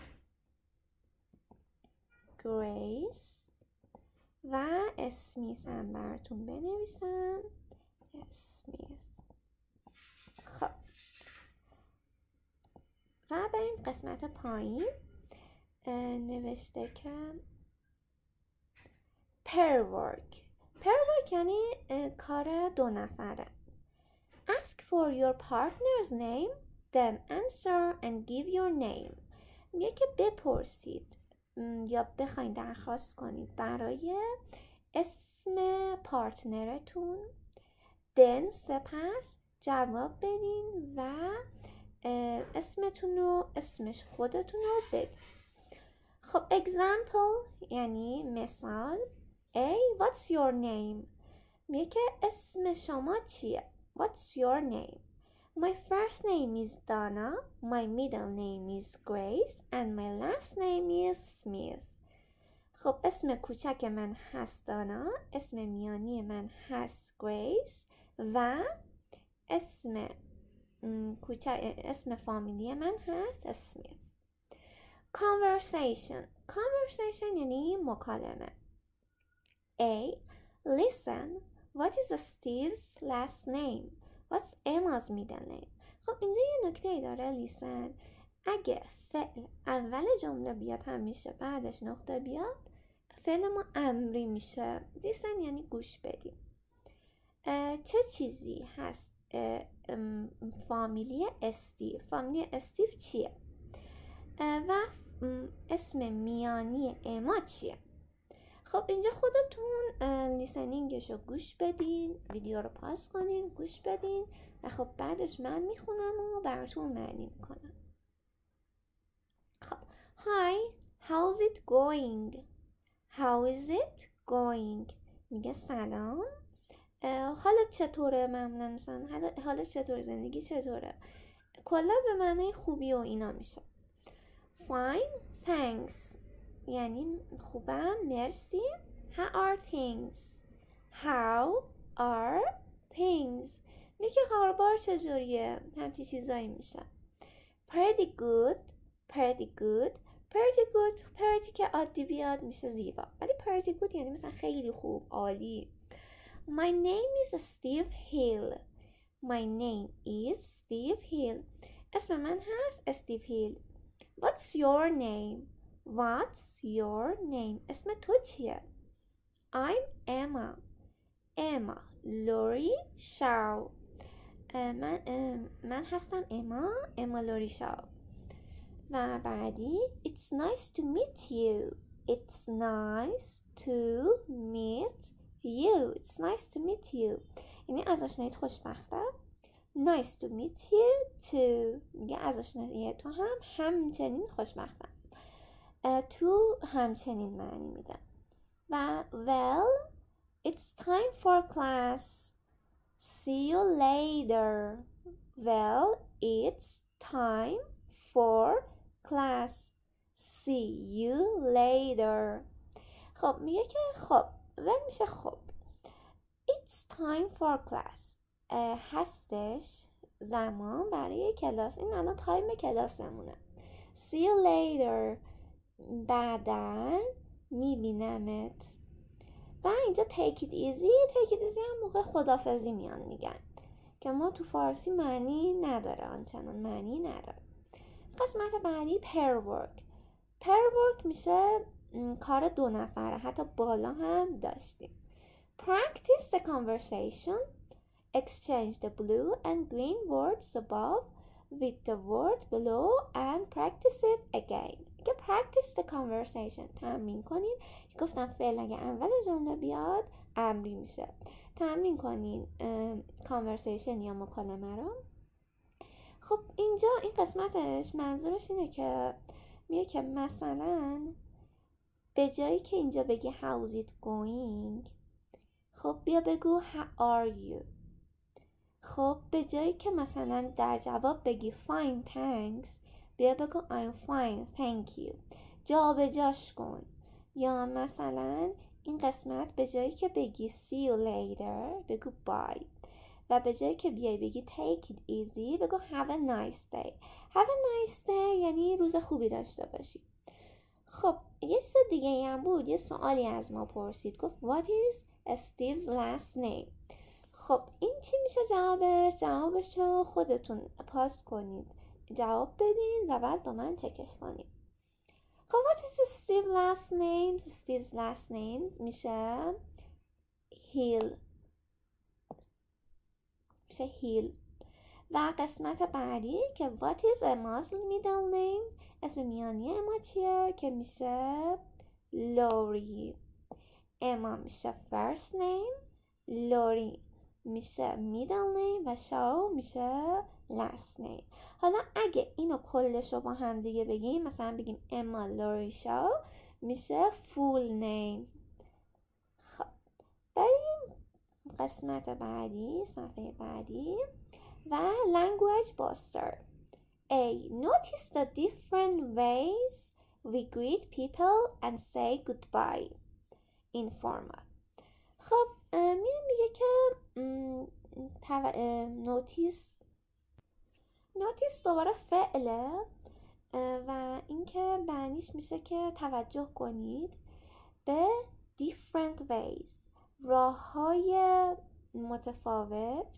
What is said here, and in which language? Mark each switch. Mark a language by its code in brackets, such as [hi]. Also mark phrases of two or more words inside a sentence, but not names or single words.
[fa] گریس و اسمیت هم براتون بنویسم، اسمیت. خب و بریم قسمت پایین. نوشته که [en] pair work [fa] یعنی کار 2 نفره. [en] ask for your partner's name then answer and give your name. [fa] میگه که بپرسید یا بخواید درخواست کنید برای اسم پارتنرتون، then سپس جواب بدین و اسمش خودتون رو بدین. خب example یعنی مثال. A. [en] What's your name؟ [fa] میگه که اسم شما چیه؟ [en] What's your name؟ My first name is Donna, my middle name is Grace, and my last name is Smith. [fa] خب اسم کوچک من هست دانا، اسم میانی من هست گریس و اسم فامیلی من هست اسمیت. Conversation یعنی مکالمه. A. [en] Listen, what is Steve's last name? What's Emma's middle name? [fa] خب اینجا یه نکته ای داره listen. اگه فعل اول جمله بیاد همیشه بعدش نقطه بیاد فعل ما امری میشه. listen یعنی گوش بدیم. چه چیزی هست فامیلی استیو چیه و اسم میانی اما چیه؟ خب اینجا خودتون لیسنینگشو گوش بدین، ویدیو رو پاس کنین، گوش بدین و خب بعدش من میخونم و براتون معنی میکنم. [en] خب Hi, how's it going? How is it going؟ [fa] میگه سلام، حالت چطوره؟ معمولا مثلا حالت چطوره، زندگی چطوره، کلا به معنی خوبی و اینا میشه. [en] Fine, thanks [fa] یعنی خوبم، مرسی. [en] How are things؟ How are things [fa] میگه هاربار چجوریه، همچی چیزایی میشه. [en] Pretty good pretty [fa] که عادی بیاد میشه زیبا، ولی [en] pretty good [fa] یعنی مثلا خیلی خوب، عالی. [en] My name is Steve Hill. [fa] اسم من هست استیو هیل. [en] What's your name؟ [fa] اسم تو چیه؟ [en] I'm Emma. [fa] لوری شاو. من هستم اما لوری شاو. [en] و بعدی It's nice to meet you. [fa] یعنی از آشناییت خوشبختم. [en] Nice to meet you too [fa] میگه از آشنایی تو هم همچنین خوشبختم. تو همچنین معنی میده. [en] و well it's time for class. See you later. Well it's time for class. See you later. [fa] خب میگه که خب well میشه خب. [en] It's time for class [fa] هستش زمان برای کلاس. این الان تایم کلاسمونه. [en] See you later [fa] بعداً میبینمت. و اینجا [en] take it easy [fa] هم موقع خدافزی میان میگن که ما تو فارسی معنی نداره، آنچنان معنی نداره. قسمت بعدی [en] pair work [fa] میشه کار 2 نفره، حتی بالا هم داشتیم. [en] Practice the conversation. Exchange the blue and green words above with the word below and practice it again. [fa] که [en] practice the conversation [fa] تمرین کنین. گفتم فعل اگه اول جمله بیاد امری میشه. تمرین کنین conversation یا مکالمه رو. خب اینجا این قسمتش منظورش اینه که میگه که مثلا به جایی که اینجا بگی [en] how's it going [fa] خب بیا بگو [en] how are you. [fa] خب به جایی که مثلا در جواب بگی [en] fine thanks [fa] بیا بگو [en] I'm fine thank you. [fa] جا به جاش کن. یا مثلا این قسمت به جایی که بگی [en] see you later [fa] بگو bye و به جایی که بیای بگی [en] take it easy [fa] بگو [en] have a nice day. have a nice day [fa] یعنی روز خوبی داشته باشی. خب یه چیز دیگه هم بود، یه سوالی از ما پرسید، گفت [en] what is Steve's last name؟ [fa] خب این چی میشه جوابش رو خودتون پاس کنید، جواب بدین و بعد با من چکش کنید. خب [en] what is Steve's last name [fa] میشه هیل. و قسمت بعدی که [en] what is Emma's middle name [fa] اسم میانی اما چیه که میشه لوری. اما میشه [en] first name، [fa] لوری میشه [en] middle name [fa] و شاو میشه [en] last name. [fa] حالا اگه اینو کلش رو با هم دیگه بگیم، مثلا بگیم اما لوریشا میشه [en] full name. [fa] خب بریم قسمت بعدی، صفحه بعدی و [en] language booster. [fa] A. [en] Notice the different ways we greet people and say goodbye. [fa] Informal. خب میگه که نوتیس دوباره فعله و اینکه معنیش میشه که توجه کنید به [en] different ways، [fa] راه‌های متفاوت.